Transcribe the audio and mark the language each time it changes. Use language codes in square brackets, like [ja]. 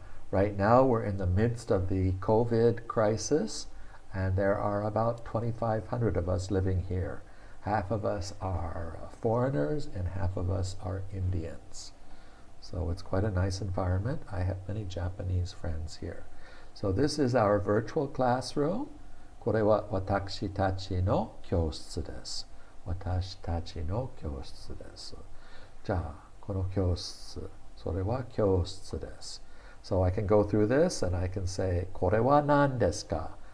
[en] Right now we're in the midst of the COVID crisis, and there are about 2,500 of us living here. Half of us are foreigners and half of us are Indians. So it's quite a nice environment. I have many Japanese friends here. So this is our virtual classroom. [ja] これは私たちの教室です。私たちの教室です。じゃあ、この教室、それは教室です。 [en] So I can go through this and I can say, [ja] これは何ですか?